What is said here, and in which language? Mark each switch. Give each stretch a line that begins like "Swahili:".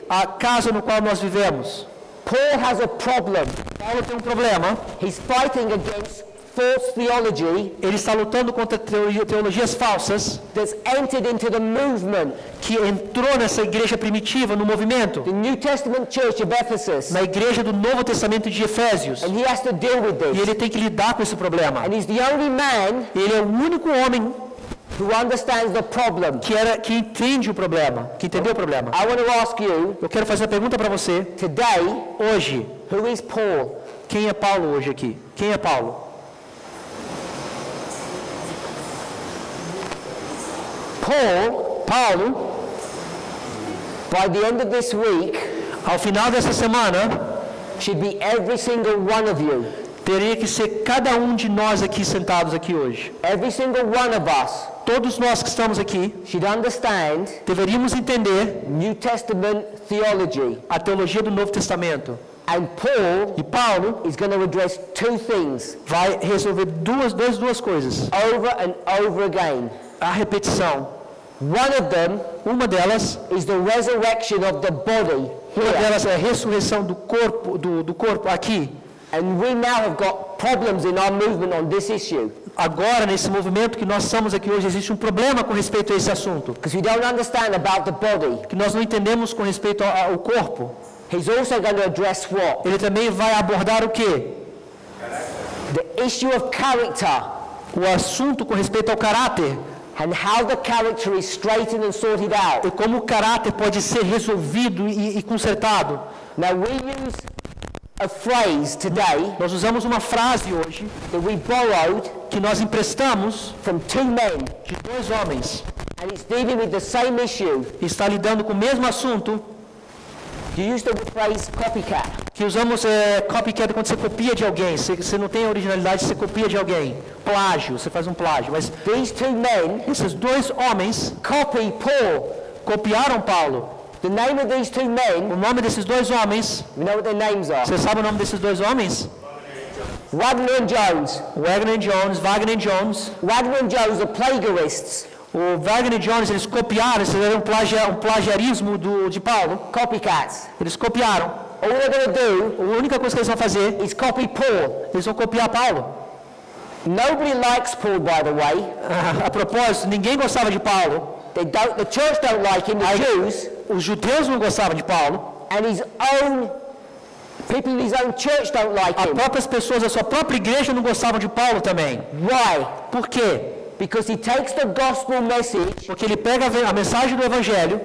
Portuguese: a casa no qual nós vivemos.
English: Paul has a problem.
Portuguese: Paulo tem um problema.
English: He's fighting against false theology
Portuguese: Ele está lutando contra teologias falsas
English: that's entered into the movement.
Portuguese: que entrou nessa igreja primitiva, no movimento,
English: The New Testament church of Ephesus.
Portuguese: na igreja do Novo Testamento de Efésios.
English: And he has to deal with
Portuguese: E
English: this.
Portuguese: ele tem que lidar com esse problema.
English: And he's the only man
Portuguese: Ele é o único homem
English: who understands the problem.
Portuguese: que entende o problema, que entendeu o problema.
English: I want to ask you
Portuguese: Eu quero fazer uma pergunta para você.
English: today,
Portuguese: Hoje,
English: who is Paul?
Portuguese: quem é Paulo hoje aqui? Quem é Paulo? Paulo,
English: By the end of this week,
Portuguese: ao final dessa semana,
English: should be every single one of you.
Portuguese: teria que ser cada um de nós aqui sentados aqui hoje.
English: Every single one of us
Portuguese: Todos nós que estamos aqui
English: should understand
Portuguese: deveríamos entender
English: New Testament theology.
Portuguese: a teologia do Novo Testamento.
English: And Paul
Portuguese: E Paulo
English: is going to address two things
Portuguese: vai resolver duas coisas.
English: over and over again.
Portuguese: A repetição.
English: One of them
Portuguese: Uma delas,
English: is the resurrection of the body
Portuguese: uma
English: here.
Portuguese: delas é a ressurreição do corpo aqui.
English: And we now have got problems in our movement on this issue
Portuguese: Agora, nesse movimento que nós estamos aqui hoje, existe um problema com respeito a esse assunto.
English: because we don't understand about the body.
Portuguese: Que nós não entendemos com respeito ao corpo.
English: He's also going to address what?
Portuguese: Ele também vai abordar o quê?
English: The issue of character
Portuguese: O assunto com respeito ao caráter.
English: and how the character is straightened and sorted out.
Portuguese: E como o caráter pode ser resolvido e consertado.
English: Now we use a phrase today
Portuguese: Nós usamos uma frase hoje
English: that we borrowed
Portuguese: que nós emprestamos
English: from two men,
Portuguese: de dois homens.
English: and it's dealing with the same issue.
Portuguese: E está lidando com o mesmo assunto
English: You use the phrase copycat.
Portuguese: que usamos copycat quando você copia de alguém. Você não tem a originalidade, você copia de alguém. Plágio, você faz um plágio. Mas
English: These two men
Portuguese: esses dois homens
English: copy Paul.
Portuguese: copiaram Paulo.
English: The name of these two men,
Portuguese: O nome desses dois homens,
English: we know what their names are.
Portuguese: você sabe o nome desses dois homens?
English: Wagner and Jones.
Portuguese: Wagner Jones.
English: Wagner and Jones are plagiarists.
Portuguese: O Wagner Jones, eles copiaram, eles fizeram um plagiarismo de Paulo.
English: Copycats.
Portuguese: Eles copiaram.
English: All they're going to
Portuguese: A única coisa que eles vão fazer,
English: do is copy Paul.
Portuguese: eles vão copiar Paulo.
English: Nobody likes Paul, by the way.
Portuguese: A propósito, ninguém gostava de Paulo.
English: The church don't like him, the Jews,
Portuguese: Os judeus não gostavam de Paulo.
English: and people in his own church don't like
Portuguese: As
English: him.
Portuguese: próprias pessoas da sua própria igreja não gostavam de Paulo também.
English: Why?
Portuguese: Por quê?
English: Because he takes the gospel message
Portuguese: Porque ele pega a mensagem do Evangelho